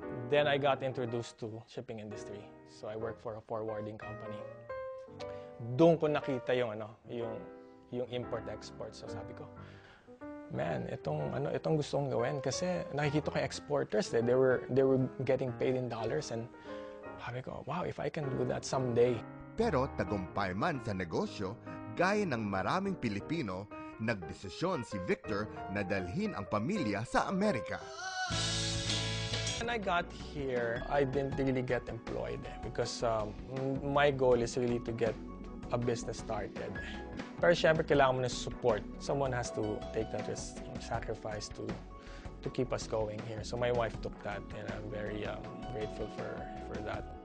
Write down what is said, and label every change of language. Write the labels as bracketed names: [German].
[English] Then I got introduced to shipping industry. So I worked for a forwarding company. [Filipino] Doon ko nakita yung import-export. [English] So [Filipino] sabi ko, man, itong gusto kong gawin kasi nakikita ko yung [English] exporters they were getting paid in dollars and sabi ko, wow, if I can do that someday. [Filipino] Pero tagumpay man sa negosyo, gaya ng maraming Pilipino, nagdesisyon si Victor na dalhin ang pamilya sa Amerika. [English] When I got here, I didn't really get employed because my goal is really to get a business started. [Filipino] Pero syempre kailangan mo ng [English] support. Someone has to take that risk, sacrifice to to keep us going here. So my wife took that, and I'm very grateful for that.